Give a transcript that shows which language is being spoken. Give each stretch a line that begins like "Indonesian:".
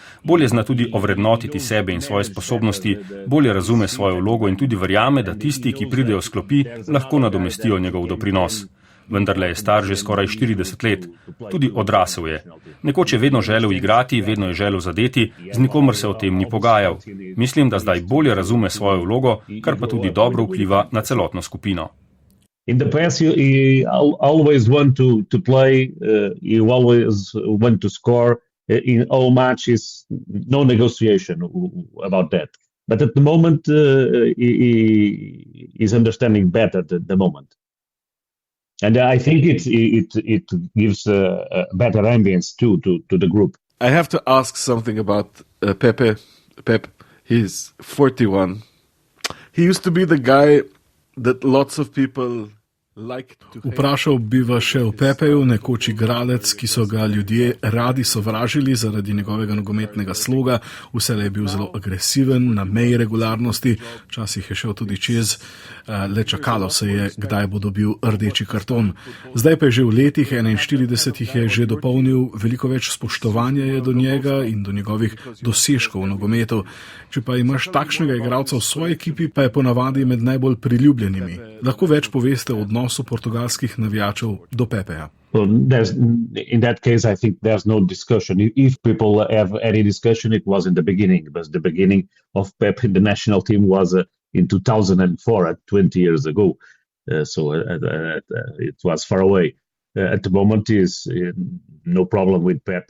Slovenian: Bolje zna tudi ovrednotiti sebe in svoje sposobnosti, bolje razume svojo vlogo in tudi verjame, da tisti, ki pridejo s klopi, lahko nadomestijo njegov doprinos. Vendarle je star že skoraj 40 let. Tudi odrasel je. Nekoč je vedno želel igrati, vedno je želel zadeti, z nikomer se o tem ni pogajal. Mislim, da zdaj bolje razume svojo vlogo, kar pa tudi dobro vpliva na celotno skupino.
English: In the past, you always want to play, you always want to score. In all matches, no negotiation about that. But at the moment, he is understanding better the moment. And I think it gives a better ambience to the group. I have to ask something about Pepe. Pep, he's 41. He used to be the guy that lots of people liked to hate.
Slovenian: Vprašal bi vas še o Pepeju, nekoč igralec, ki so ga ljudje radi sovražili zaradi njegovega nogometnega sloga. Vselej je bil zelo agresiven, na meji regularnosti, včasih je šel tudi čez, le čakalo se je, kdaj bo dobil rdeči karton. Zdaj pa je že v letih 41 jih je že dopolnil, veliko več spoštovanja je do njega in do njegovih dosežkov v nogometu. Če pa imaš takšnega igralca v svoji ekipi, pa je ponavadi med najbolj priljubljenimi. Lahko več poveste o odnosu portugalskih navijačev do Pepeja?
English: Well, in that case, I think there's no discussion. If people have any discussion, it was in the beginning, because the beginning of Pep in the national team was in 2004, 20 years ago. So it was far away. At the moment is no problem with Pep.